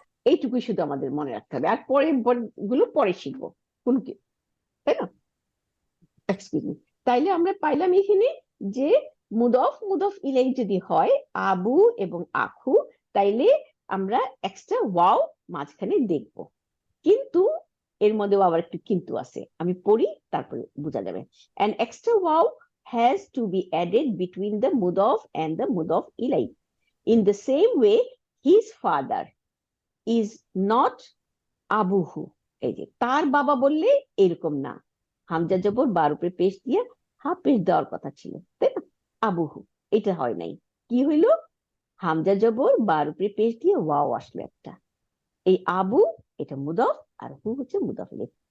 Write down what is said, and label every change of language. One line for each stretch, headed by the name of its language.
Bangla: এইটুকুই শুধু আমাদের মনে রাখতে হবে, আর পরে গুলো পরে শিখবো কোন কি, তাই না? Excuse me. তাইলে আমরা পাইলাম এখানে যে মুদফ মুদফ ইলাই যদি হয় আবু এবং আখু, তাইলে আমরা এক্সট্রা ওয়াও মাঝখানে দেখব। কিন্তু এর মধ্যেও আবার একটু কিন্তু আছে, আমি পড়ি তারপরে বোঝা যাবে।
English: an extra wow has to be added between the mudaf and the mudaf ilay. In the same way, his father is not আবুহু।
Bangla: এই যে তার বাবা বললে এরকম না, হামজা জবর বার উপরে পেশ দিয়ে হা পেশ দেওয়ার কথা ছিল, তাই না? আবুহু, এটা হয় নাই। কি হইলো? হামজা জবর বার উপরে পেশ দিয়ে ওয়াও আসলো একটা। এই আবু এটা মুদফ, আর হু হচ্ছে মুদফ ইলাইহি।